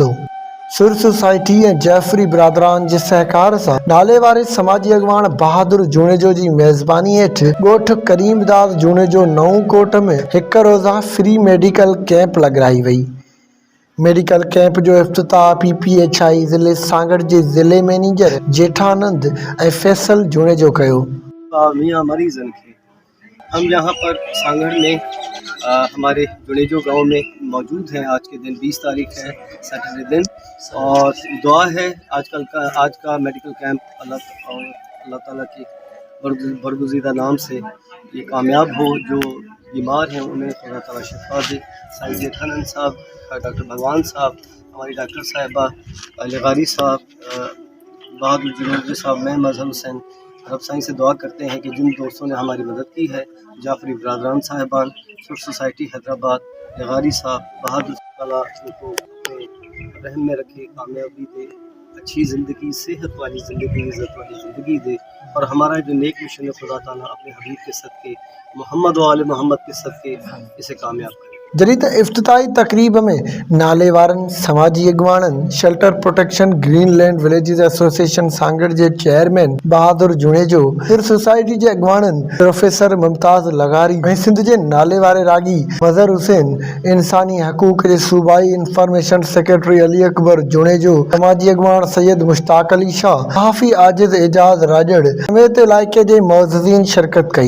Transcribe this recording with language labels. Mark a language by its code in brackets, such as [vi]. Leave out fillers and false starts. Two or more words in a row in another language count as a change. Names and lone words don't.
[sd] सुर सोसाइटी ऐं जाफ़री बिरादरान जे सहकार सां नाले वारे समाजी अॻवान बहादुर जूनेजो जी मेज़बानी हेठि ॻोठ करीमदाद जूनेजो नऊं कोट में हिकु रोज़ा फ्री मेडिकल कैंप लॻाई वई। मेडिकल कैंप जो इफ्तिताह PPHI ज़िले सांगड़ जे ज़िले मैनेजर जेठानंद ऐं फैसल जूनेजो कयो। मियां मरीजन खे [ur] ہم یہاں پر سانگھڑ میں ہمارے جونیجو گاؤں میں موجود ہیں. آج کے دن 20 تاریخ ہے، سیٹرڈے دن، اور دعا ہے آج کا میڈیکل کیمپ اللہ تعالیٰ کی برگزیدہ نام سے یہ کامیاب ہو. جو بیمار ہیں انہیں خدا تعالیٰ شفا دے۔ سائیں جیٹھانند صاحب، ڈاکٹر بھگوان صاحب، ہماری ڈاکٹر صاحبہ لغاری صاحب، بہادر جونیجو صاحب، میں مظہر حسین، رب سائیں سے دعا کرتے ہیں کہ جن دوستوں نے ہماری مدد کی ہے، جعفری برادران صاحبان، سُر سوسائٹی حیدرآباد، لغاری صاحب، بہادر تعالیٰ ان کو اپنے رحم میں رکھے، کامیابی دے، اچھی زندگی، صحت والی زندگی، عزت والی زندگی دے، اور ہمارا جو نیک مشن ہے خدا تعالیٰ اپنے حبیب کے صدقے، محمد و آلِ محمد کے صدقے اسے کامیاب کرے. [sd] जॾहिं त इफ़्तिताही तक़रीब में नाले वारनि समाजी अॻवाननि शेल्टर प्रोटेक्शन ग्रीनलैंड विलेजिस एसोसिएशन सांगड़ जे चेयरमैन बहादुर जूनेजो, सुर सोसाइटी जे अॻवाननि प्रोफेसर मुमताज़ लगारी ऐं सिंध जे नाले वारे रागी मज़हर हुसैन, इंसानी हक़ूक़ जे सूबाई इंफॉर्मेशन सेक्रेटरी अली अकबर जूनेजो, समाजी अॻवान सैयद मुश्ताक अली शाह, सहाफ़ी आजिज़ एजाज़ राजड़ समेत इलाइक़े जे मुअज़्ज़िज़ीन शिरकत कई।